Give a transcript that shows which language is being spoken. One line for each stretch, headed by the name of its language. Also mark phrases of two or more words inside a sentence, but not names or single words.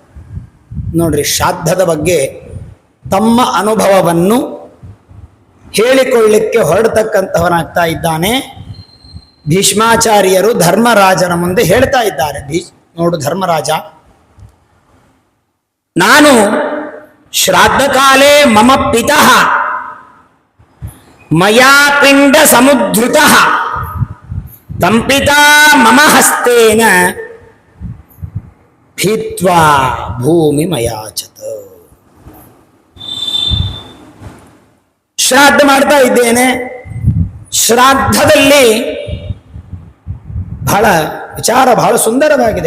Kannada: ನೋಡ್ರಿ, ಶ್ರಾದ್ದದ ಬಗ್ಗೆ ತಮ್ಮ ಅನುಭವವನ್ನು ಹೇಳಿಕೊಳ್ಳಿಕ್ಕೆ ಹೊರಡತಕ್ಕಂತಹವನಾಗ್ತಾ ಇದ್ದಾನೆ. ಭೀಷ್ಮಾಚಾರ್ಯರು ಧರ್ಮರಾಜನ ಮುಂದೆ ಹೇಳ್ತಾ ಇದ್ದಾರೆ, ನೋಡು ಧರ್ಮರಾಜ, ನಾನು
Sanskrit: ಶ್ರಾದ್ದ ಕಾಲೇ ಮಮ ಪಿತಃ ಮಯಾ ಪಿಂಡ ಸಮುದ್ಧೃತಃ ತಂ ಪಿತಾ ಮಮ ಹಸ್ತೇನ ಭೀತ್ವಾ ಭೂಮಿ ಮಯಾಚತ.
Kannada: ಶ್ರಾದ್ದ ಮಾಡ್ತಾ ಇದ್ದೇನೆ. ಶ್ರಾದ್ದದಲ್ಲಿ ಬಹಳ ವಿಚಾರ, ಬಹಳ ಸುಂದರವಾಗಿದೆ.